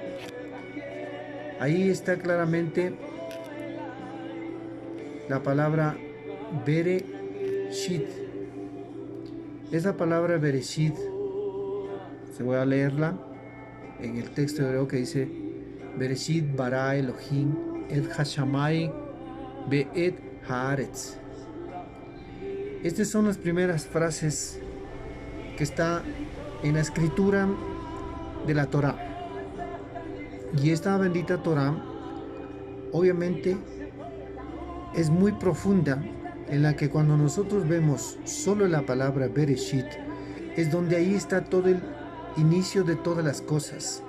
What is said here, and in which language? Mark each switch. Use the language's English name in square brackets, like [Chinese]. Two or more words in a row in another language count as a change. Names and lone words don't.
[Spanish] Ahí está claramente la palabra Bereshit. Esa palabra Bereshit, se voy a leerla en el texto hebreo que dice [Hebrew] בראשית ברא אלוהים את השמים ואת הארץ. [Spanish] Estas son las primeras frases que está en la escritura de la Torá. Y esta bendita Torá obviamente es muy profunda, en la que cuando nosotros vemos solo la palabra Bereshit, es donde ahí está todo el inicio de todas las cosas.